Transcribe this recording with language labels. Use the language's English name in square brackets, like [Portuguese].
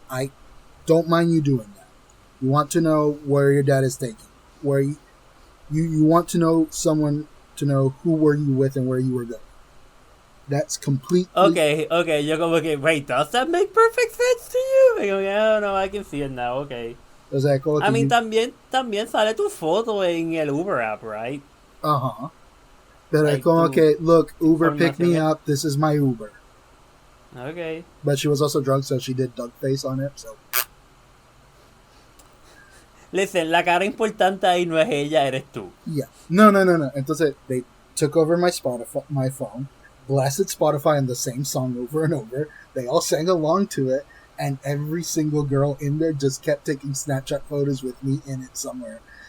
[English] I don't mind you doing that. You want to know where your dad is taking. Where you want to know someone to know who were you with and where you were going. That's completely... Okay. You're going, okay, wait, does that make perfect sense to you? I go, yeah, no, I can see it now, okay. [Spanish] O sea, [English] I mean, [Spanish] también sale tu foto en el Uber app, [English] right? Uh-huh. [Spanish] Pero es como que, [English] look, Uber picked me up, this is my Uber. Okay. But she was also drunk, so she did duck face on it, so... Listen, [Spanish] la cara importante ahí no es ella, eres tú. [English] Yeah. No. [Spanish] Entonces, [English] they took over my phone, blasted Spotify and the same song over and over. They all sang along to it, and every single girl in there just kept taking Snapchat photos with me in it somewhere.